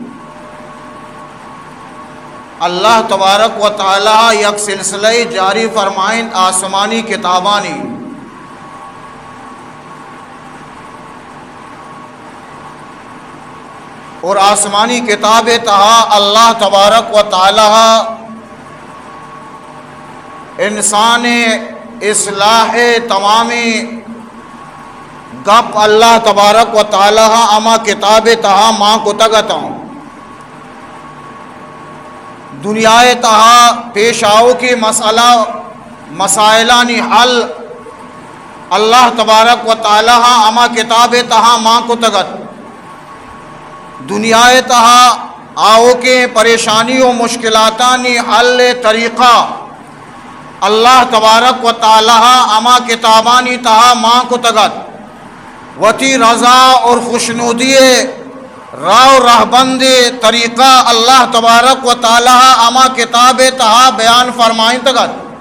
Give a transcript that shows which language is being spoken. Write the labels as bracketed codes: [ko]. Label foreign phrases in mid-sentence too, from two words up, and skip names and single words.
[bal] اللہ تبارک و تعالی یک سلسلہ جاری فرمائیں آسمانی کتابانی اور آسمانی کتاب تہا اللہ تبارک و تعالی انسان اصلاح تمامی گپ اللہ تبارک و تعالی اما کتاب تہا ماں کو تگتا ہوں. دنیا تہا پیش آؤ کی مسئلہ مسائلانی حل اللہ تبارک و تعالی اما کتاب تہا ماں کو تگت. دنیا تہا آؤ کے پریشانی و مشکلاتانی حل طریقہ اللہ تبارک و تعالی اما کتابانی تہا ماں کو تگت. وتی رضا اور خوشنودی راہ رہبند طریقہ اللہ تبارک و تعالی اما کتاب تہا بیان فرمائیں تگت.